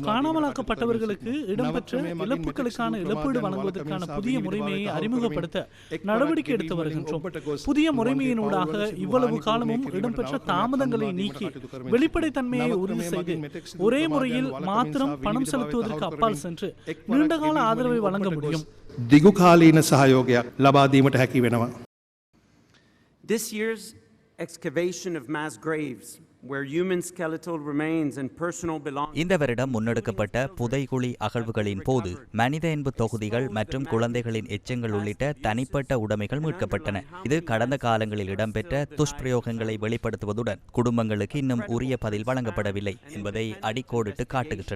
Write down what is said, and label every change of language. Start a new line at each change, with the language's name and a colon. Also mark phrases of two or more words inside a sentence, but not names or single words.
Tamil: காணாமலாக்கப்பட்டவர்கள் இடம்பெற்ற இழப்புகளுக்கான இழப்பீடு வழங்குவதற்கான புதிய முறைமையை அறிமுகப்படுத்த நடவடிக்கை எடுத்து வருகின்றோம். புதிய முறைமையினூடாக இவ்வளவு காலமும் இடம்பெற்ற தாமதங்களை நீக்கி வெளிப்படைத்தன்மையை உறுதி செய்து ஒரே முறையில் மாத்திரம் பணம் செலுத்துவதற்கு அப்பால் சென்று நீண்டகால ஆதரவை வழங்க முடியும்.
Sinhala: දිගුකාලීන සහයෝගයක් ලබා දීමට හැකි වෙනවා.
English: This year's excavation of mass graves where human skeletal remains and personal belongings.
Tamil: இந்த வருடம் முன்னெடுக்கப்பட்ட புதைகுழி அகழ்வுகளின் போது மனித எண்பு தொகுதிகள் மற்றும் குழந்தைகளின் எச்சங்கள் உள்ளிட்ட தனிப்பட்ட உடைமைகள் மீட்கப்பட்டன. இது கடந்த காலங்களில் இடம்பெற்ற துஷ்பிரயோகங்களை வெளிப்படுத்துவதுடன் குடும்பங்களுக்கு இன்னும் உரிய பதில் வழங்கப்படவில்லை என்பதை அடிக்கோடிட்டு காட்டுகின்றன.